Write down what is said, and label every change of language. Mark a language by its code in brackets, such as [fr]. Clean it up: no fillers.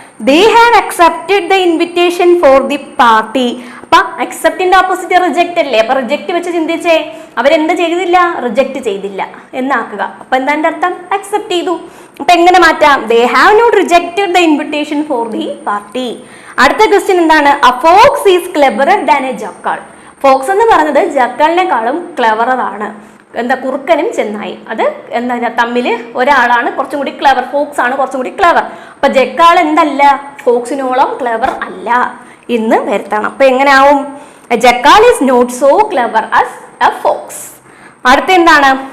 [en] They have accepted the invitation for the party. [ml] അപ്പൊ അക്സെപ്റ്റിന്റെ opposite reject അല്ലേ? അപ്പൊ reject വെച്ച് ചിന്തിച്ചേ, അവരെന്ത് ചെയ്തില്ല? റിജക്റ്റ് ചെയ്തില്ല എന്നാക്കുക. അപ്പൊ എന്താ അർത്ഥം? അക്സെപ്റ്റ് ചെയ്തു. അപ്പൊ എങ്ങനെ മാറ്റാം? [en] They have not rejected the invitation for the party. [ml] അടുത്ത ക്വസ്റ്റ്യൻ എന്താണ്? [en] A fox is cleverer than a jackal. [ml] Fox എന്ന് പറയുന്നത് ജക്കാളിനെക്കാളും ക്ലെവറാണ്. എന്താ? കുറുക്കനും ചെന്നായി. അത് എന്താ? തമ്മിൽ ഒരാളാണ് കുറച്ചും കൂടി ക്ലെവർ, ഫോക്സ് ആണ് കുറച്ചും കൂടി ക്ലെവർ. അപ്പൊ ജക്കാൾ എന്തല്ല? ഫോക്സിനോളം ക്ലെവർ അല്ല എന്ന് വരുത്തണം. അപ്പൊ എങ്ങനെ ആവും? [en] Jackal is not so clever as a fox. [ml] അടുത്ത എന്താണ്?